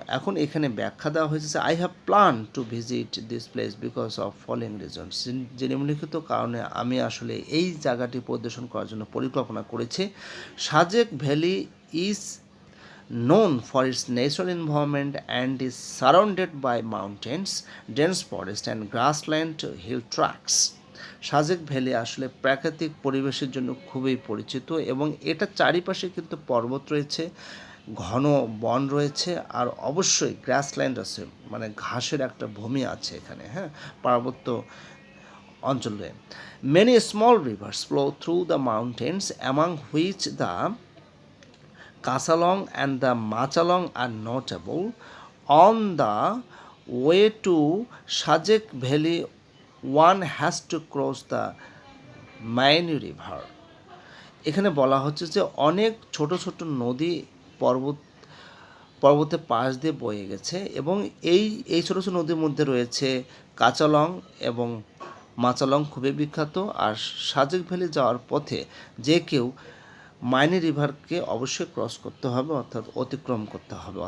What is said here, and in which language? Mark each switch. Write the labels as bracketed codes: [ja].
[bn] এখন এখানে ব্যাখ্যা দেওয়া হয়েছে, [en] I have plan to visit this place because of following reasons. [bn] যে নিম্নলিখিত কারণে আমি আসলে এই জায়গাটি পরিদর্শন করার জন্য পরিকল্পনা করেছি। [en] Sajek valley is known for its natural environment and is surrounded by mountains, dense forest and grassland hill tracts. [bn] Sajek valley আসলে প্রাকৃতিক পরিবেশের জন্য খুবই পরিচিত এবং এটা চারিপাশে কিন্তু পর্বত রয়েছে, ঘন বন রয়েছে, আর অবশ্যই গ্রাসল্যান্ড আছে, মানে ঘাসের একটা ভূমি আছে এখানে। হ্যাঁ, পার্বত্য [en] অঞ্চলে many small rivers flow through the mountains, among which the Kasalong and the Machalong are notable. On the way to Sajek Valley, one has to cross the Maini River. [bn] এখানে বলা হচ্ছে যে অনেক ছোট ছোট নদী পর্বতের পাশ দিয়ে বয়ে গেছে এবং এই ছোটো ছোটো নদীর মধ্যে রয়েছে কাচালং এবং মাচালং খুবই বিখ্যাত। আর সাজেক ভ্যালি যাওয়ার পথে যে কেউ মাইনি রিভারকে অবশ্যই ক্রস করতে হবে, অর্থাৎ অতিক্রম করতে হবে।